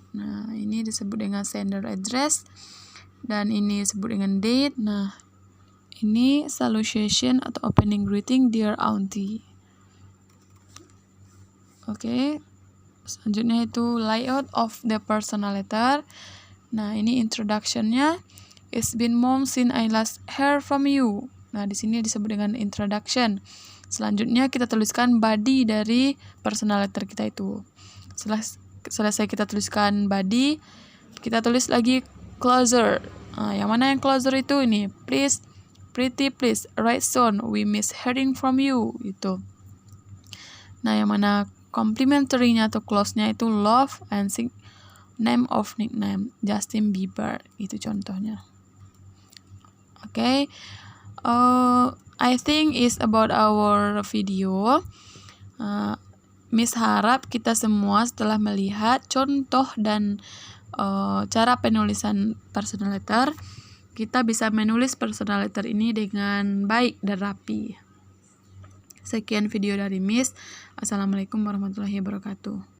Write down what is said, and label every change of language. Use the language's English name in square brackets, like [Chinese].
[Indonesian] Nah, ini disebut dengan sender address. Dan ini disebut dengan date. Nah, ini salutation atau opening greeting, Dear Auntie. Oke. Selanjutnya itu [English] layout of the personal letter. [Indonesian] Nah, ini introduction-nya. [English] It's been months since I last heard from you. [Indonesian] Nah, di sini disebut dengan introduction. Selanjutnya kita tuliskan body dari personal letter kita itu. Setelah selesai kita tuliskan body, kita tulis lagi closer. Nah, yang mana yang closer itu ini, [English] please, pretty please, write soon, we miss hearing from you, [Indonesian] itu. Nah, yang mana complimentary-nya atau close-nya itu [English] love and name of nickname, [Indonesian] Justin Bieber, itu contohnya. [English] Okay, I think is about our video. [Indonesian] Miss harap kita semua setelah melihat contoh dan cara penulisan personal letter, kita bisa menulis personal letter ini dengan baik dan rapi. Sekian video dari Miss. [Arabic] Assalamualaikum warahmatullahi wabarakatuh.